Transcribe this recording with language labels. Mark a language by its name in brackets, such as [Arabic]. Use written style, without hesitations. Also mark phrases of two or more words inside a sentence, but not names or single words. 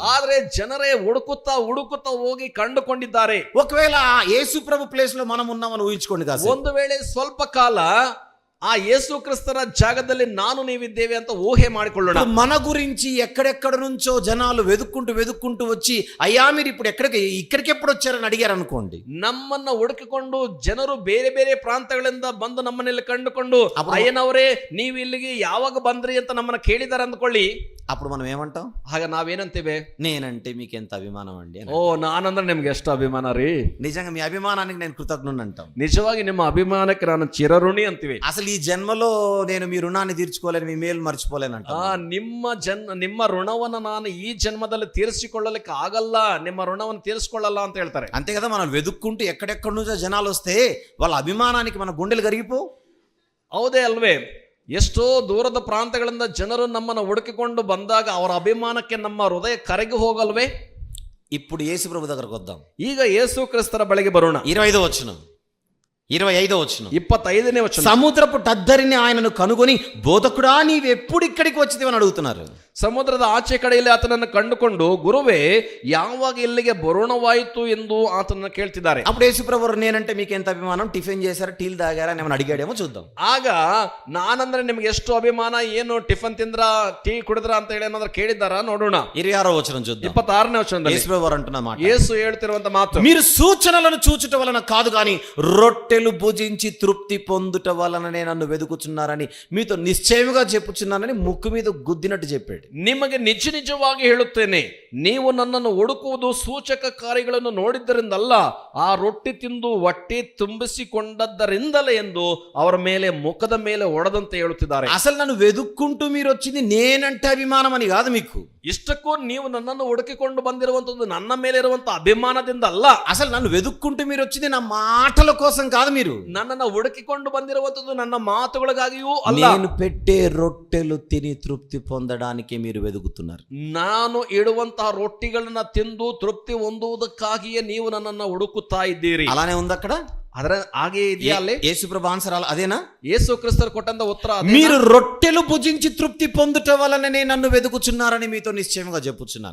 [Kannada] ಆದ್ರೆ ಜನರೇ ಹುಡುಕುತ್ತಾ ಹೋಗಿ ಕಂಡುಕೊಂಡಿದ್ದಾರೆ. [Telugu] ఒకవేళ యేసు ప్రభు ప్లేస్ లో మనం ఉన్నామని ఊహించుకోండి కాదు. [Kannada] ಒಂದು ವೇಳೆ ಸ್ವಲ್ಪ ಕಾಲ ಆ ಯೇಸು ಕ್ರಿಸ್ತರ ಜಾಗದಲ್ಲಿ ನಾನು ನೀವಿದ್ದೇವೆ ಅಂತ ಊಹೆ ಮಾಡಿಕೊಳ್ಳೋಣ. [Telugu] మన గురించి ఎక్కడెక్కడ నుంచో జనాలు వెదుక్కుంటూ వచ్చి అయ్యా మీరు ఇప్పుడు ఇక్కడికి ఎప్పుడు వచ్చారని అడిగారు అనుకోండి. [Kannada] ನಮ್ಮನ್ನ ಹುಡುಕಿಕೊಂಡು ಜನರು ಬೇರೆ ಬೇರೆ ಪ್ರಾಂತಗಳಿಂದ ಬಂದು ನಮ್ಮನ್ನೆಲ್ಲ ಕಂಡುಕೊಂಡು ಅಯ್ಯನವರೇ ನೀವು ಇಲ್ಲಿಗೆ ಯಾವಾಗ ಬಂದ್ರಿ ಅಂತ ನಮ್ಮನ್ನ ಕೇಳಿದಾರೆ ಅಂದ್ಕೊಳ್ಳಿ. [Telugu] అప్పుడు మనం ఏమంటాం? [Kannada] ಆಗ ನಾವೇನಂತೀವಿ? [Telugu] నేనంటే మీకు ఎంత అభిమానం అండి. [Kannada] ಓ ನಾನಂದ್ರೆ ನಿಮ್ಗೆ ಎಷ್ಟು ಅಭಿಮಾನ ರೀ. [Telugu] నిజంగా మీ అభిమానానికి నేను కృతజ్ఞుని అంటాం. [Kannada] ನಿಜವಾಗಿ ನಿಮ್ಮ ಅಭಿಮಾನಕ್ಕೆ ನಾನು ಚಿರಋಣಿ ಅಂತೀವಿ. [Telugu] అసలు ఈ జన్మలో నేను మీ రుణాన్ని తీర్చుకోలేను, మీ మేలు మర్చిపోలేనంట. [Kannada] ನಿಮ್ಮ ಋಣವನ್ನು ನಾನು ಈ ಜನ್ಮದಲ್ಲಿ ತೀರಿಸಿಕೊಳ್ಳಲಿಕ್ಕೆ ಆಗಲ್ಲ, ನಿಮ್ಮ ಋಣವನ್ನು ತೀರಿಸಿಕೊಳ್ಳಲ್ಲ ಅಂತ ಹೇಳ್ತಾರೆ. [Telugu] అంతే కదా, మనం వెదుక్కుంటూ ఎక్కడెక్కడ నుంచో జనాలు వస్తే వాళ్ళ అభిమానానికి మన గుండెలు కరిగిపో. [Kannada] ಹೌದೇ ಅಲ್ವೇ? ಎಷ್ಟೋ ದೂರದ ಪ್ರಾಂತಗಳಿಂದ ಜನರು ನಮ್ಮನ್ನು ಹುಡುಕಿಕೊಂಡು ಬಂದಾಗ ಅವರ ಅಭಿಮಾನಕ್ಕೆ ನಮ್ಮ ಹೃದಯ ಕರಗಿ ಹೋಗಲ್ವೇ? [Telugu] ఇప్పుడు యేసు ప్రభు దగ్గరకు వద్దాం. [Kannada] ಈಗ ಯೇಸು ಕ್ರಿಸ್ತರ ಬಳಿಗೆ ಬರೋಣ. [Telugu] 25వ వచనం, 25వ వచనం, [Kannada] 25ನೇ ವಚನ. [Telugu] సముద్రపు టద్దరిని ఆయనను కనుగొని బోధకుడా నీవెప్పుడు ఇక్కడికి వచ్చితివి అని అడుగుతున్నారు. [Kannada] ಸಮುದ್ರದ ಆಚೆ ಕಡೆಯಲ್ಲಿ ಆತನನ್ನು ಕಂಡುಕೊಂಡು ಗುರುವೇ ಯಾವಾಗ ಇಲ್ಲಿಗೆ ಬರೋಣವಾಯಿತು ಎಂದು ಆತನನ್ನು ಕೇಳ್ತಿದ್ದಾರೆ. [Telugu] అప్పుడు యేసు ప్రభు నేనంటే మీకు ఎంత అభిమానం, టిఫిన్ చేశారా, టీలు తాగారా అని ఏమైనా అడిగాడేమో చూద్దాం. [Kannada] ಆಗ ನಾನಂದ್ರೆ ನಿಮ್ಗೆ ಎಷ್ಟು ಅಭಿಮಾನ, ಏನು ಟಿಫನ್ ತಿಂದ್ರ, ಟೀ ಕುಡಿದ್ರ ಅಂತ ಹೇಳಿ ಏನಾದ್ರು ಕೇಳಿದಾರ ನೋಡೋಣ. [Telugu] 26వ వచనం చూద్దాం. [Kannada] 26ನೇ ವಚನದಲ್ಲಿ [Telugu] యేసు ప్రభు అంటున్న మాట, [Kannada] ಯೇಸು ಹೇಳ್ತಿರುವಂತ ಮಾತು, [Telugu] మీరు సూచనలను చూచుట వలన కాదు గాని రొట్టెలు భుజించి తృప్తి పొందుట వలననే నన్ను వెదుకుచున్నారని మీతో నిశ్చయముగా చెప్పుచున్నానని ముక్కు మీద గుద్దినట్టు చెప్పాడు. [Kannada] ನಿಮಗೆ ನಿಜವಾಗಿ ಹೇಳುತ್ತೇನೆ, ನೀವು ನನ್ನನ್ನು ಹುಡುಕುವುದು ಸೂಚಕ ಕಾರ್ಯಗಳನ್ನು ನೋಡಿದ್ದರಿಂದಲ್ಲ, ಆ ರೊಟ್ಟಿ ತಿಂದು ಹೊಟ್ಟೆ ತುಂಬಿಸಿಕೊಂಡದ್ದರಿಂದಲೇ ಎಂದು ಅವರ ಮೇಲೆ ಮುಖದ ಮೇಲೆ ಹೊಡೆದಂತೆ ಹೇಳುತ್ತಿದ್ದಾರೆ. [Telugu] అసలు నన్ను వెదుక్కుంటూ మీరు వచ్చింది నేనంటే అభిమానం అని కాదు మీకు. [Kannada] ಇಷ್ಟಕ್ಕೂ ನೀವು ನನ್ನನ್ನು ಹುಡುಕಿಕೊಂಡು ಬಂದಿರುವಂತದ್ದು ನನ್ನ ಮೇಲೆ ಇರುವಂತ ಅಭಿಮಾನದಿಂದ ಅಲ್ಲ. [Telugu] అసలు నన్ను వెదుక్కుంటూ మీరు వచ్చింది నా మాటల కోసం కాదు. మీరు [Kannada] ನನ್ನನ್ನು ಹುಡುಕಿಕೊಂಡು ಬಂದಿರುವಂತದ್ದು ನನ್ನ ಮಾತುಗಳಿಗಾಗಿಯೂ ಅಲ್ಲ. [Telugu] నేను పెట్టే రొట్టెలు తిని తృప్తి పొందడానికి మీరు వెదుకుతున్నారు. [Kannada] ನಾನು ಇಡುವಂತಹ ರೊಟ್ಟಿಗಳನ್ನ ತಿಂದು ತೃಪ್ತಿ ಹೊಂದುವುದಕ್ಕಾಗಿಯೇ ನೀವು ನನ್ನನ್ನು ಹುಡುಕುತ್ತಾ ಇದ್ದೀರಿ. [Telugu] అలానే ఉంది అక్కడ. [Kannada] ಅದರ ಹಾಗೆ ಇದೆಯಾ ಅಲ್ಲಿ? [Telugu] యేసుప్రభు ఆన్సర్ అదేనా? [Kannada] ಯೇಸು ಕ್ರಿಸ್ತರು ಕೊಟ್ಟಂತ ಉತ್ತರ ಅದೇನಾ? [Telugu] మీరు రొట్టెలు భుజించి తృప్తి పొందుట వలననే నన్ను వెదుకుచున్నారని మీతో నిశ్చయముగా చెప్పుచున్నాను.